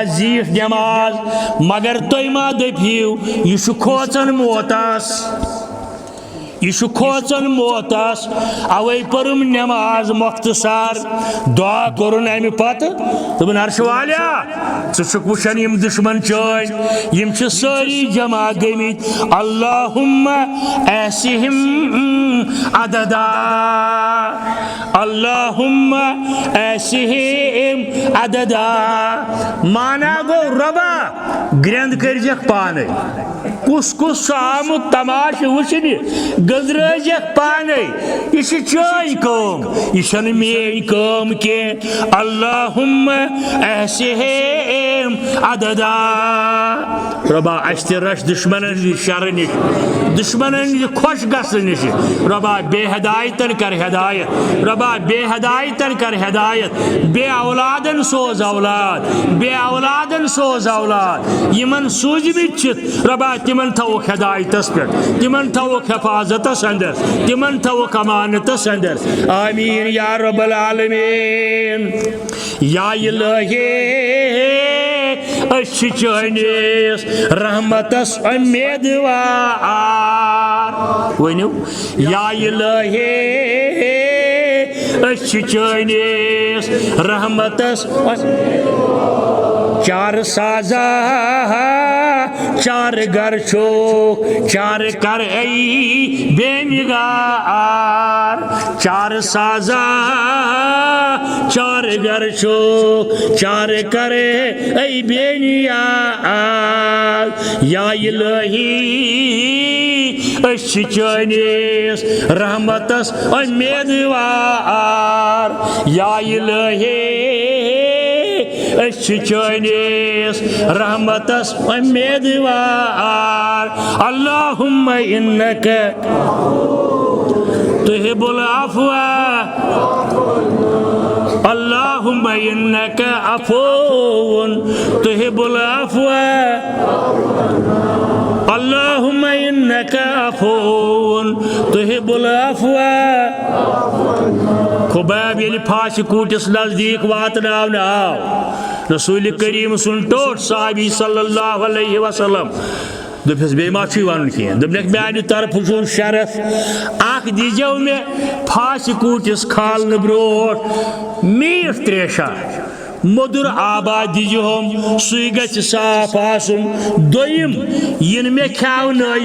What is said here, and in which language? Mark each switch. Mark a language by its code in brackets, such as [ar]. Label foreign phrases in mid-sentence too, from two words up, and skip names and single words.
[ks] زیٹ نماز مگر تُہۍ ما دپیو یہ کھوژن موتاس یہ کھوژن موتاس اوے پرم نماز مختصر دعا کرن امہ پتہ دپن عرش والیا ژٕ وچھان یم دشمن چٲنۍ یم چھ سٲری جمع گٔمٕتۍ [ar] اللہم ایسہم عددا اللہم ایسہم عددا [ks] مانا گو ربا گرند کرجک پانے کس کس آمت تماش وچھنہِ گزرجک پانے یہ چٲنۍ کٲم یہ چھنہٕ میٲنۍ کٲم کینٛہہ [ar] اللہم ایسہم عددا [ks] ربا اَسہِ تہِ رچھ دشمنن ہٕنٛدِ شرٕ نِش دشمنن ہٕنٛدِ خۄش گژھنہٕ نِش ربا بے ہدایتن کر ہدایت ربا بے ہدایتن کر ہدایت بے اولادن سوز اولاد بے اولادن سوز اولاد یمن سوزمٕتۍ چھِتھ ربا تمن تھوک ہدایتس پہ تمن تھوک حفاظتس اندر تمن تھوک امانتس اندر [ar] آمین یا رب العالمین یا الہی [ks] اچھ چانس رحمتس امیدوار ونیو [ar] یا الہی [ks] اچھ چانس رحمتس چار سازا چار گر چھوک چار کر ای بے نگار چار سازا چار گر چھوک چار کر ای بے نگار [ar] یا الہی [ks] اچھ چانس رحمتس امیدوار [ar] یا الہی [ks] اچھ چانس رحمتس امیدوار [ar] اللہم انک تحب العفو اللہم انک عفو تحب العفو اللہم انک عفو تحب العفو خبیب [ks] یلی پھاش کوٹس نزدیک واتناون آو رسول کریم سن ٹوٹ صحابی [ar] صلی اللہ علیہ وسلم [ks] دپس بے ما چھ ون کی دپنک میانہ طرف چھ شرف اخ دیجو میں پھاش کوٹس کھالن بروٹ میٹھ تریشا مدر آباد دیجہم سُے گژھِ صاف آسُن دوٚیِم یِنہٕ مےٚ کھیاونٲیِو